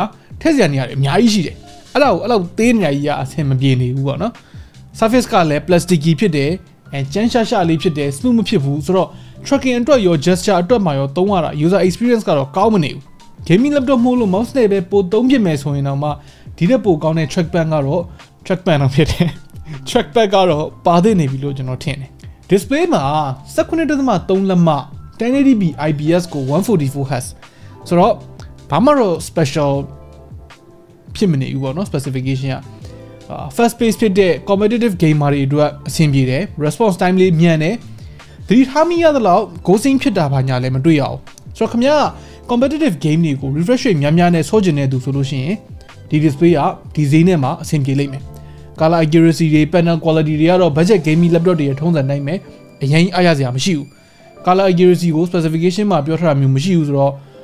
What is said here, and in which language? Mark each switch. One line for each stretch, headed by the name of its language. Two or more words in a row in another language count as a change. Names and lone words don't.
Burmese: ထည့်စရာနေရာတွေအများကြီးရှိတယ်အဲ့လောက်သေးနေရကြီးအဆင်မပြေနေဘူးပေါ့နော် surface ကလည်း plasticky ဖြစ်တယ်ကျန်းရှာလေးဖြစ်တယ် smooth မဖြစ်ဘူးဆိုတော့ tracking အတွက်ရော gesture အတွက်မှာရောသုံးရတာ
English: user experience
Burmese: ကတော့ကောင်းမနေဘူး
English: gaming laptop
Burmese: မို့လို့ mouse နဲ့ပဲပိုသုံးပြမယ်ဆိုရင်တော့မှဒီတဲ့ပိုကောင်းတဲ့ trackpad ကတော့ trackpad တော့ဖြစ်တယ် trackpad ကတော့ပါသေးနေပြီလို့ကျွန်တော်ထင်တယ် display မှာ 19.3 လက်မ 1080p IPS ကို 144Hz ဆိုတော့ဘာမှတော့ special ဖြစ်မနေဘူးပေါ့နော် specification က
English: fast pace
Burmese: ဖြစ်တဲ့
English: competitive gamer
Burmese: တွေအတွက် အဆင်ပြေတယ်
English: response time
Burmese: လေးမြန်တယ်သတိထားမိရသလောက် ghosting ဖြစ်တာဘာညာလည်းမတွေ့ရအောင်ဆိုတော့ခင်ဗျား
English: competitive game
Burmese: တွေကို
English: refresh rate
Burmese: များနဲ့ဆော့ကျင်တဲ့သူဆိုလို့ရှိရင်ဒီ display ကဒီဈေးနဲ့မှာအဆင်ပြေလိမ့်မယ်
English: color accuracy
Burmese: တွေ
English: panel quality
Burmese: တွေကတော့
English: budget gaming laptop
Burmese: တွေထုံးစံနိုင်မယ်အရင်အားရစရာမရှိဘူး
English: color accuracy
Burmese: ကို specification မှာပြောထားတာမျိုးမရှိဘူးဆိုတော့